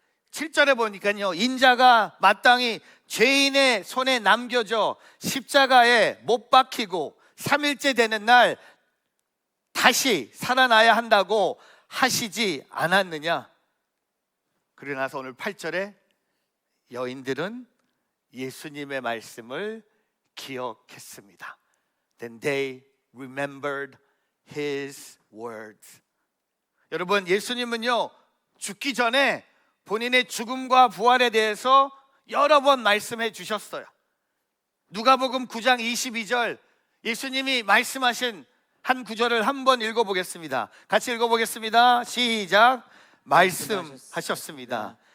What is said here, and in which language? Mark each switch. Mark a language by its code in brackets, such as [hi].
[ko] 7절에 보니까요, 인자가 마땅히 죄인의 손에 남겨져 십자가에 못 박히고 3일째 되는 날 다시 살아나야 한다고 하시지 않았느냐. 그러고 나서 오늘 8절에 여인들은 예수님의 말씀을 기억했습니다. [en] Then they remembered his words. [ko] 여러분, 예수님은요, 죽기 전에 본인의 죽음과 부활에 대해서 여러 번 말씀해 주셨어요. 누가복음 9장 22절, 예수님이 말씀하신 한 구절을 한번 읽어보겠습니다. 같이 읽어보겠습니다. 시작. 말씀하셨습니다.